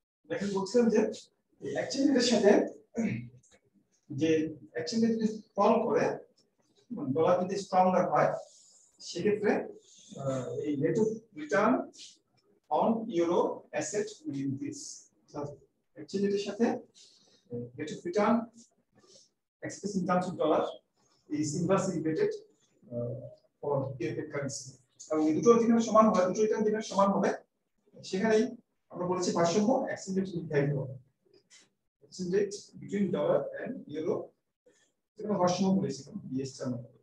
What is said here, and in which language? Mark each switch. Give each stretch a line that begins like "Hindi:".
Bangla: দেখেন বলছিলাম যে এক্সচেঞ্জ রেটের সাথে যে এক্সচেঞ্জ রেট যদি ফল করে, ডলার যদি স্ট্রঙ্গার হয়, সেক্ষেত্রে এই
English: Rate of return on euro asset will increase. Exchange রেটের সাথে rate of return expressed in terms of dollar is inversely related for European currency.
Bangla: এবং এই দুটো যেখানে সমান হবে, দুটো রিটার্ন যেখানে সমান হবে, সেখানেই আমরা বলেছি ভারসাম্য এক্সচেঞ্জ রেট নির্ধারিত হবে।
English: exchange rate between dollar and euro
Bangla: যেখানে ভারসাম্য বলেছি ইএস টার্ম।